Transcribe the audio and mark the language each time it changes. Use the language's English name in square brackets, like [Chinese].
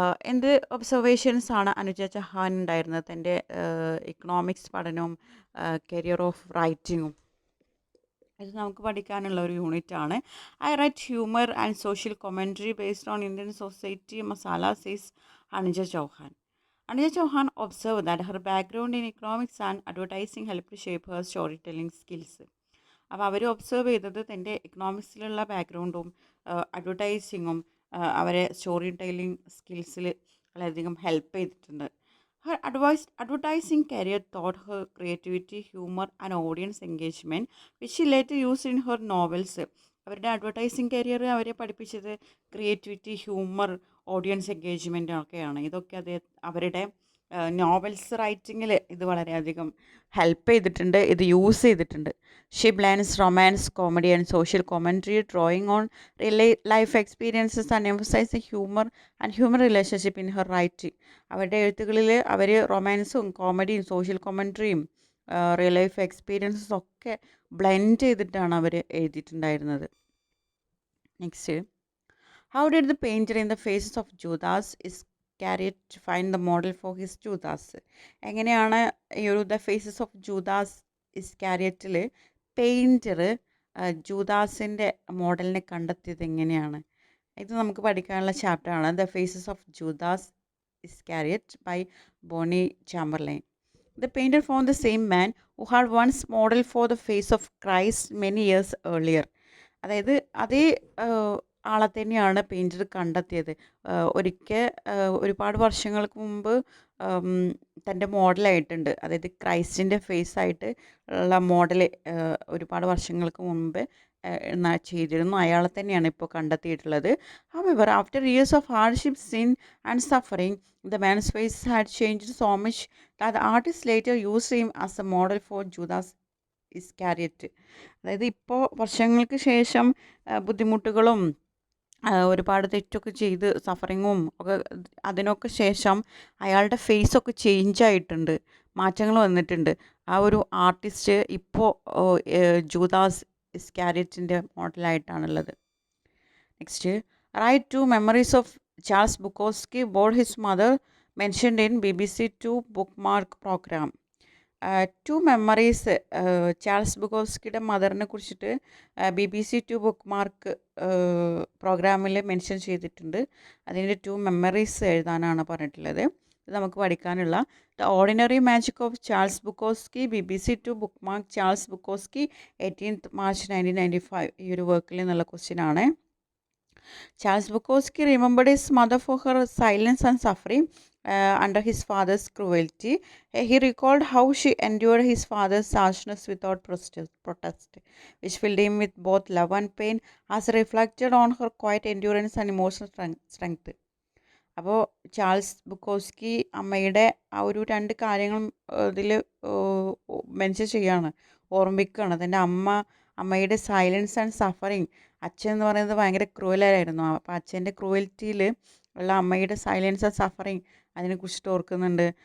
[Malayalam] എന്ത് ഒബ്സർവേഷൻസ് ആണ് അനുജ ചൗഹാൻ ഉണ്ടായിരുന്നത് തൻ്റെ ഇക്കണോമിക്സ് പഠനവും കരിയർ ഓഫ് റൈറ്റിങ്ങും? ഇത് നമുക്ക് പഠിക്കാനുള്ള ഒരു യൂണിറ്റ് ആണ്. [English] I write humour and social commentary based on Indian society masala says Anuja Chauhan. Anuja Chauhan observed that her background in economics and advertising helped shape her storytelling skills. [Malayalam] അപ്പോൾ അവർ ഒബ്സർവ് ചെയ്തത് തൻ്റെ എക്കണോമിക്സിലുള്ള ബാക്ക്ഗ്രൗണ്ടും അഡ്വർടൈസിങ്ങും അവരെ സ്റ്റോറി ടെല്ലിംഗ് സ്കിൽസിൽ വളരെയധികം ഹെൽപ്പ് ചെയ്തിട്ടുണ്ട്. [English] Her advertising career taught her creativity, humor, and audience engagement, which she later used in her novels. [Malayalam] അവരുടെ advertising career അവരെ പഠിപ്പിച്ചത് creativity, humour, audience engagement ഒക്കെയാണ്. ഇതൊക്കെ അവരുടെ നോവൽസ് റൈറ്റിങ്ങിൽ ഇത് വളരെയധികം ഹെൽപ്പ് ചെയ്തിട്ടുണ്ട്, ഇത് യൂസ് ചെയ്തിട്ടുണ്ട്. [English] She blends romance, comedy and social commentary, drawing on real life experiences and emphasize humour and human relationship in her writing. [Malayalam] അവരുടെ എഴുത്തുകളിൽ അവർ റൊമാൻസും കോമഡിയും സോഷ്യൽ കോമൻട്രിയും റിയൽ ലൈഫ് എക്സ്പീരിയൻസസ് ഒക്കെ ബ്ലെൻഡ് ചെയ്തിട്ടാണ് അവർ എഴുതിയിട്ടുണ്ടായിരുന്നത്. [English] Next, how did the painter in the faces of Judas Iscariot find the model for his Judas? [Malayalam] എങ്ങനെയാണ് ഈ ഒരു the faces of Judas ഇസ്കാരിയോട്ടിൽ painter ജൂദാസിൻ്റെ മോഡലിനെ കണ്ടെത്തിയത് എങ്ങനെയാണ്? ഇത് നമുക്ക് പഠിക്കാനുള്ള ചാപ്റ്ററാണ് the faces of Judas ഇസ്കാരിയോട്ട് by Boney ചാംബർലൈൻ. [English] The painter found the same man who had once modeled for the face of Christ many years earlier. [Malayalam] അതായത് അതേ ആളെ തന്നെയാണ് പെയിൻറ്റർ കണ്ടെത്തിയത്. ഒരിക്കൽ ഒരുപാട് വർഷങ്ങൾക്ക് മുമ്പ് തൻ്റെ മോഡലായിട്ടുണ്ട്, അതായത് ക്രൈസ്റ്റിൻ്റെ ഫേസായിട്ട് ഉള്ള മോഡൽ ഒരുപാട് വർഷങ്ങൾക്ക് മുമ്പ് ചെയ്തിരുന്നു. അയാളെ തന്നെയാണ് ഇപ്പോൾ കണ്ടെത്തിയിട്ടുള്ളത്. [English] However, after years of hardship, sin and suffering, the man's face had changed so much that the artist later used him as a model for Judas Iscariot. [Malayalam] അതായത് ഇപ്പോൾ വർഷങ്ങൾക്ക് ശേഷം ബുദ്ധിമുട്ടുകളും ഒരുപാട് തെറ്റൊക്കെ ചെയ്ത് സഫറിങ്ങും ഒക്കെ അതിനൊക്കെ ശേഷം അയാളുടെ ഫേസൊക്കെ ചേഞ്ച് ആയിട്ടുണ്ട്, മാറ്റങ്ങൾ വന്നിട്ടുണ്ട്. ആ ഒരു ആർട്ടിസ്റ്റ് ഇപ്പോൾ Judas ഇസ്കാരിയോട്ടിൻ്റെ മോഡലായിട്ടാണുള്ളത്. [English] Next, write two memories of Charles Bukowski bored his mother mentioned in BBC 2 book mark programme. [Malayalam] To memories Charles ബുക്കോസ്കിയുടെ മദറിനെ കുറിച്ചിട്ട് BBC 2 ബുക്ക് മാർക്ക് പ്രോഗ്രാമിൽ മെൻഷൻ ചെയ്തിട്ടുണ്ട്. അതിൻ്റെ 2 മെമ്മറീസ് എഴുതാനാണ് പറഞ്ഞിട്ടുള്ളത്. ഇത് നമുക്ക് പഠിക്കാനുള്ള the ordinary magic of Charles ബുക്കോസ്കി BBC 2 book mark Charles ബുക്കോസ്കി 18th March 1995. ഈ ഒരു വർക്കിൽ നിന്നുള്ള ക്വസ്റ്റ്യനാണ്. [English] Charles Bukowski remembered his mother for her silence and suffering under his father's cruelty. He recalled how she endured his father's harshness without protest, which filled him with both love and pain, as reflected on her quiet endurance and emotional strength. [Malayalam] അപ്പോൾ Charles ബുക്കോസ്കി അമ്മയുടെ ആ ഒരു 2 കാര്യങ്ങളും ഇതിൽ mention ചെയ്യാണ്, ഓർമ്മിക്കുകയാണ്. തൻ്റെ അമ്മയുടെ silence and suffering. അച്ഛൻ എന്ന് പറയുന്നത് ഭയങ്കര ക്രൂവലായിരുന്നു. അപ്പോൾ അച്ഛൻ്റെ ക്രൂവൽറ്റിയിൽ ഉള്ള അമ്മയുടെ സൈലൻസ് ആൻഡ് സഫറിങ് അതിനെക്കുറിച്ചിട്ട് ഓർക്കുന്നുണ്ട്.